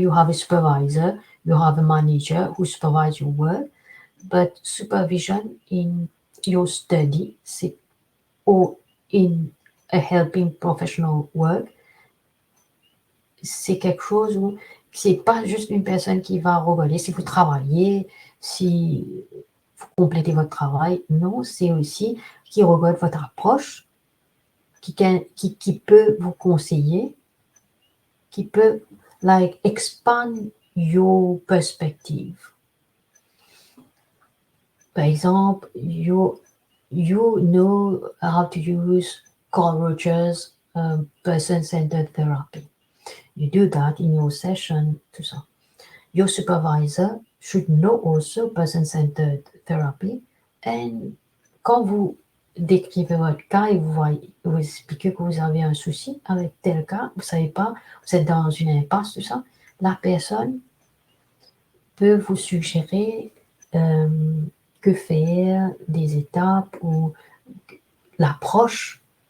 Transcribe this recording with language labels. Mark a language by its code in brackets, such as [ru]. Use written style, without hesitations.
[en] You have a supervisor, you have a manager who supervise your work, but supervision in your study, c'est or in a helping professional work, [fr] c'est quelque chose où c'est pas juste une personne qui va regarder si vous travaillez, si vous complétez votre travail. Non, c'est aussi qui regarde votre approche, qui peut vous conseiller, qui peut [en] like expand your perspective. [fr] Par exemple, [en] you know how to use Carl Rogers person-centered therapy. You do that in your session, [fr] tout ça. [en] Your supervisor should know also person-centered therapy. [fr] And quand vous décrivez votre cas et vous expliquez que vous avez un souci avec tel cas, vous savez pas, vous êtes dans une impasse, tout ça, la personne peut vous suggérer que faire, des étapes ou l'approche.